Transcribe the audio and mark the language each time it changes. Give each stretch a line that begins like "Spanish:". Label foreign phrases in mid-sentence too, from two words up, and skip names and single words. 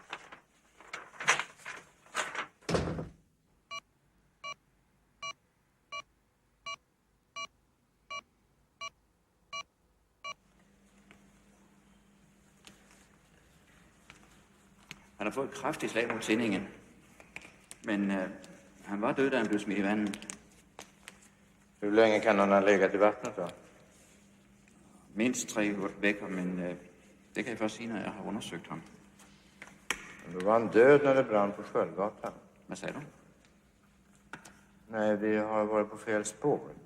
Danish: Han har fået et kraftigt slag mod tændingen. Men han var død, da han blev smidt i vandet.
Swedish: Hur länge kan han ha legat i vattnet då? Mindst 3 veckor, men det kan jag först sige, när jag har undersökt ham. Då var han död när det brann på Sköldgatan. Vad säger du? Nej, vi har varit på fel spår.